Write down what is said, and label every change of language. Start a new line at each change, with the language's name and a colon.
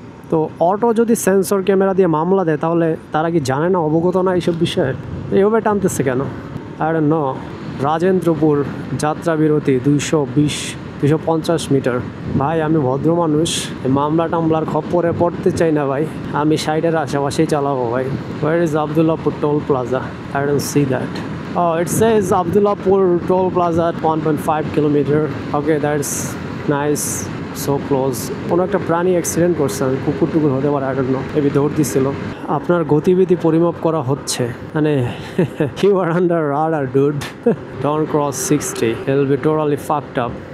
Bangla: তো অটো যদি sensor camera দিয়ে মামলা দেয় তাহলে তারা কি জানে না, অবগত না এইসব বিষয়ে? এইভাবে টানতেছে কেন? আর ন রাজেন্দ্রপুর যাত্রা বিরতি 250 মিটার। ভাই আমি ভদ্র মানুষ, মামলা টামলার খপ্পরে পড়তে চাই না ভাই, আমি সাইডের আশেপাশেই চালাবো ভাই।
English: Where is Abdullahpur toll plaza? I don't see that. Oh, it says Abdullahpur toll plaza at 1.5 kilometer. Okay, that's nice. So close.
Bangla: কোনো একটা প্রাণী অ্যাক্সিডেন্ট করছে, কুকুর টুকুর হতে পারে,
English: I don't know,
Bangla: এবি দৌড় দিচ্ছিল। আপনার গতিবিধি পরিমাপ করা হচ্ছে, মানে
English: you are under radar dude. Don't cross 60, it'll be totally fucked up.